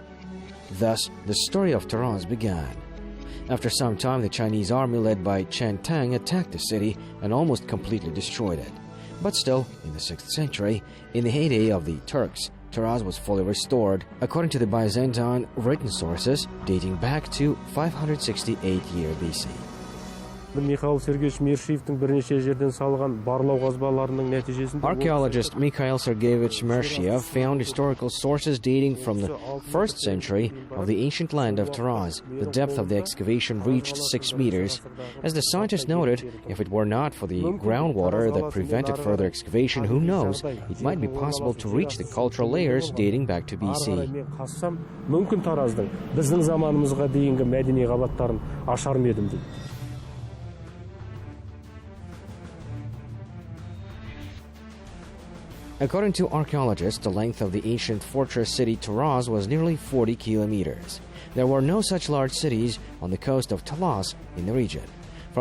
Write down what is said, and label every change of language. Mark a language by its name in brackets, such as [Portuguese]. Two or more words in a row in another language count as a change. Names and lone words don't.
[English] Thus, the story of Taraz began. After some time, the Chinese army led by Chen Tang attacked the city and almost completely destroyed it. But still, in the 6th century, in the heyday of the Turks, Taraz was fully restored, according to the Byzantine written sources dating back to 568 year BC. [Kazakh] Mikhail Sergeyevich Mershiyev'in бірнеше жерден салған барлау қазбаларының нәтижесінде [English] Archaeologist Mikhail Sergeyevich Mershiev found historical sources dating from the 1st century of the ancient land of Taraz. The depth of the excavation reached 6 meters. As the scientist noted, if it were not for the groundwater that prevented further excavation, who knows, it might be possible to reach the cultural layers dating back to BC. [Kazakh] Мүмкін Тараздың біздің заманымызға дейінгі мәдени қабаттарын ашар ма едім дейді. [English] According to archaeologists, the length of the ancient fortress city Taraz was nearly 40 kilometers. There were no such large cities on the coast of Talas in the region.